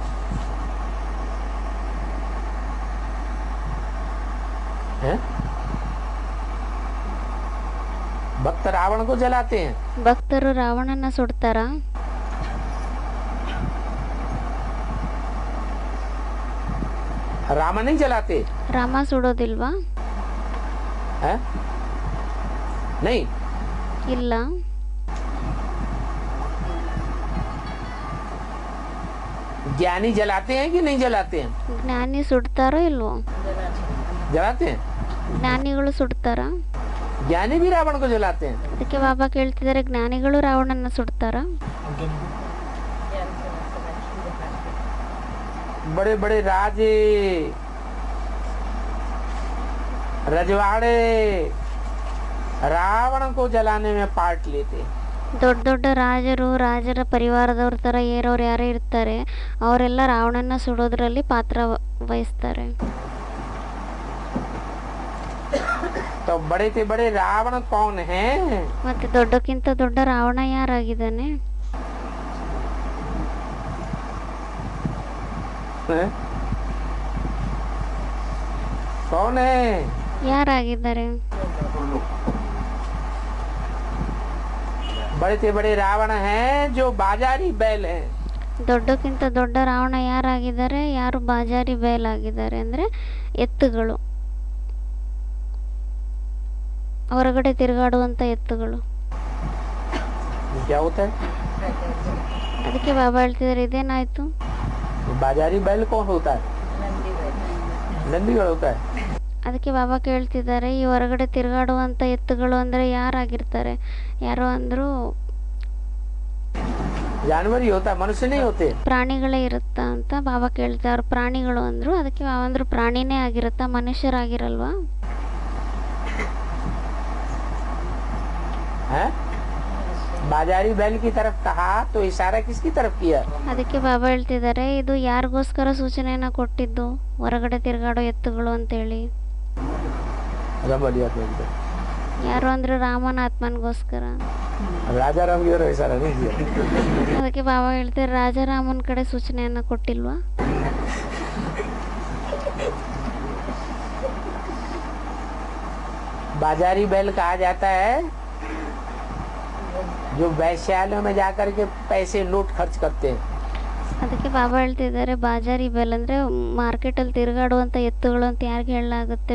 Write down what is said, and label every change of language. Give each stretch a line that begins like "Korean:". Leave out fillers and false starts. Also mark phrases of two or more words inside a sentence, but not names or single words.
Hindi: हैं? भक्त रावण को जलाते हैं।
Kannada: ಭಕ್ತರು ರಾವಣನ ಸುಡ್ತಾರ?
Hindi: राम नहीं जलाते?
Kannada: ರಾಮ ಸುಡೋದಿಲ್ವಾ?
Hindi: हैं? नहीं।
Kannada: ಇಲ್ಲ.
Hindi: ज्ञानी जलाते हैं कि नहीं जलाते हैं?
Kannada: ಜ್ಞಾನಿ ಸುಡ್ತಾರೋ ಇಲ್ವೋ?
Hindi: जलाते हैं।
Kannada: ಜ್ಞಾನಿಗಳು ಸುಡ್ತಾರ?
Hindi: ज्ञानी भी रावण को जलाते हैं।
Kannada: ಅದಕ್ಕೆ ಬಾಬಾ ಕೇಳ್ತಿದ್ದಾರೆ, ಜ್ಞಾನಿಗಳು ರಾವಣನ ಸುಡ್ತಾರ?
Hindi: बड़े बड़े राजे रजवाड़े रावण को जलाने में पार्ट लेते हैं।
Kannada: ದೊಡ್ಡ ದೊಡ್ಡ ರಾಜರು, ರಾಜರ ಪರಿವಾರದವ್ರ ತರ ಏರೋರು ಯಾರೇ ಇರ್ತಾರೆ, ಅವರೆಲ್ಲ ರಾವಣನ ಸುಡೋದ್ರಲ್ಲಿ ಪಾತ್ರ ವಹಿಸ್ತಾರೆ.
Hindi: तो बड़े से बड़े रावण कौन है?
Kannada: ಮತ್ತೆ ದೊಡ್ಡಕ್ಕಿಂತ ದೊಡ್ಡ ರಾವಣ ಯಾರಾಗಿದ್ದಾನೆ?
Hindi: कौन है?
Kannada: ಯಾರಾಗಿದ್ದಾರೆ?
Hindi: बड़े से बड़े रावण हैं जो बाजारी बैल हैं।
Kannada: ದೊಡ್ಡಕ್ಕಿಂತ ದೊಡ್ಡ ರಾವಣ ಯಾರಾಗಿದ್ದಾರೆ? ಯಾರು ಬಾಜಾರಿ ಬಯಲಾಗಿದ್ದಾರೆ ಅಂದ್ರೆ ಎತ್ತುಗಳು, ಹೊರಗಡೆ ತಿರುಗಾಡುವಂತ ಎತ್ತುಗಳು.
Hindi: क्या होता है?
Kannada: ಅದಕ್ಕೆ ಬಾಬಾ ಹೇಳ್ತಿದ್ದಾರೆ, ಇದೇನಾಯ್ತು?
Hindi: बाजारी बैल कौन होता है? नंदीगढ़ होता है।
Kannada: ಅದಕ್ಕೆ ಬಾಬಾ ಕೇಳ್ತಿದ್ದಾರೆ, ಈ ಹೊರಗಡೆ ತಿರುಗಾಡುವಂತ ಎತ್ತುಗಳು ಅಂದ್ರೆ ಯಾರಾಗಿರ್ತಾರೆ? ಯಾರೋ ಅಂದ್ರು
Hindi: जानवर ही होता है, मनुष्य नहीं होते।
Kannada: ಪ್ರಾಣಿಗಳೇ ಇರುತ್ತಾ ಅಂತ ಬಾಬಾ ಕೇಳ್ತಾರೆ. ಅವ್ರು ಪ್ರಾಣಿಗಳು ಅಂದ್ರು. ಅದಕ್ಕೆ ಬಾಬಾ ಅಂದ್ರು, ಪ್ರಾಣಿನೇ ಆಗಿರುತ್ತಾ, ಮನುಷ್ಯರಾಗಿರಲ್ವಾ?
Hindi: हैं? बाजारी बैल की तरफ कहा तो इशारा किसकी तरफ किया?
Kannada: ಅದಕ್ಕೆ ಬಾಬಾ ಹೇಳ್ತಿದ್ದಾರೆ, ಇದು ಯಾರಿಗೋಸ್ಕರ ಸೂಚನೆಯನ್ನ ಕೊಟ್ಟಿದ್ದು, ಹೊರಗಡೆ ತಿರುಗಾಡೋ ಎತ್ತುಗಳು ಅಂತೇಳಿ?
Hindi: रमलिया तो एकदम
Kannada: ಯಾರು ಅಂದ್ರೆ ರಾಮನ ಆತ್ಮನಿಗೋಸ್ಕರ.
Hindi: राजा राम की तरह इशारा नहीं किया.
Kannada: ಅದಕ್ಕೆ ಬಾಬಾ ಹೇಳ್ತಾರೆ ರಾಜಾರಾಮನ ಕಡೆ ಸೂಚನೆಯನ್ನ ಕೊಟ್ಟಿಲ್ವಾ?
Hindi: बाजारी बैल कहा जाता है जो वैश्यालयों में जाकर के पैसे नोट खर्च करते हैं.
Kannada: ಅದಕ್ಕೆ ಬಾಬಾ ಹೇಳ್ತಿದ್ದಾರೆ
Hindi: बाज़ारी बैल
Kannada: ಅಂದರೆ ಮಾರ್ಕೆಟಲ್ಲಿ ತಿರುಗಾಡುವಂಥ ಎತ್ತುಗಳು ಅಂತ ಯಾರಿಗೆ ಹೇಳಲಾಗುತ್ತೆ?